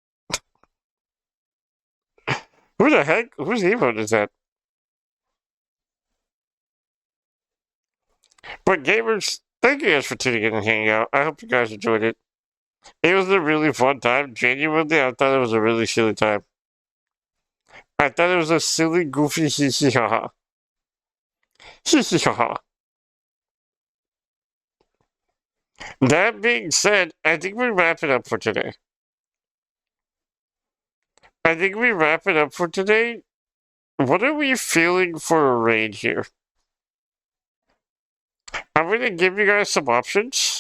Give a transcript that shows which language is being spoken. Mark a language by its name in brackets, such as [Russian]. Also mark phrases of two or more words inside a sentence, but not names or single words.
[English] Who the heck? Whose emote is that? But gamers, thank you guys for tuning in and hanging out. I hope you guys enjoyed it. It was a really fun time. Genuinely, I thought it was a really silly time. I thought it was a silly, goofy hee hee ha ha. Hee hee ha ha. That being said, I think we wrap it up for today. I think we wrap it up for today. What are we feeling for a raid here? I'm going to give you guys some options.